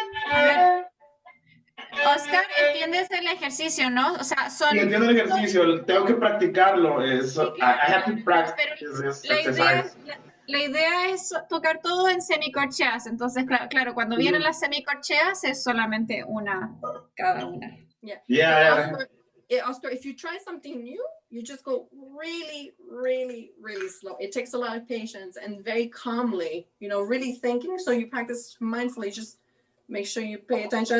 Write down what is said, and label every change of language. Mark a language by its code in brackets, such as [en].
[es] A ver, Oscar, ¿entiendes el ejercicio, no? O sea, son... Sí, entiendo el ejercicio, tengo que practicarlo. Sí, claro, [en] I have to practice this exercise. [es] La idea es tocar todo en semicorcheas. Entonces, claro, cuando vienen las semicorcheas es solamente una cada una. [en] Yeah. Oscar, if you try something new, you just go really, really, really slow. It takes a lot of patience and very calmly, really thinking. So you practice mindfully. Just make sure you pay attention.